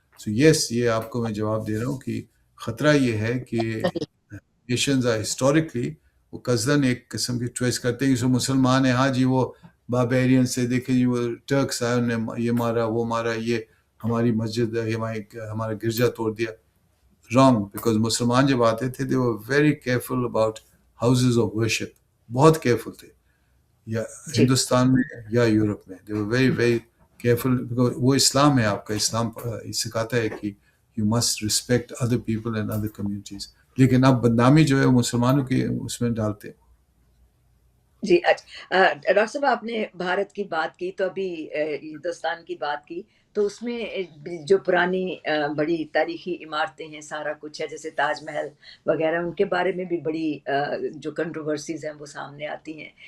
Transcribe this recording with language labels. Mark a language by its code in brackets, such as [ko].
[ur] سو یس, یہ آپ کو میں جواب دے رہا ہوں کہ خطرہ یہ ہے کہ [en] nations are historically [ur] وہ قصداً ایک قسم کی چوائس کرتے ہیں کہ جو مسلمان ہیں, ہاں جی وہ باربیرین سے دیکھیں جی وہ ٹرکس آئے, انہوں نے یہ مارا وہ مارا, یہ ہماری مسجد ہمارا گرجا توڑ دیا. رانگ, بیکاز مسلمان جب آتے تھے [en] they were very careful about houses of worship, [ur] بہت کیئرفل تھے, یا جی ہندوستان میں یا یورپ میں [en] they were very very careful, because [ur] وہ اسلام ہے آپ کا. اسلام سکھاتا ہے کہ [en] you must respect other people and other communities. [ur] لیکن اب بدنامی جو ہے مسلمانوں کی اس میں ڈالتے ہیں. جی اچھا ڈاکٹر صاحب آپ نے بھارت کی بات کی تو ابھی ہندوستان کی بات کی, تو اس میں جو پرانی بڑی تاریخی عمارتیں ہیں, سارا کچھ ہے, جیسے تاج محل وغیرہ, ان کے بارے میں بھی بڑی جو کنٹروورسیز ہیں وہ سامنے آتی ہیں.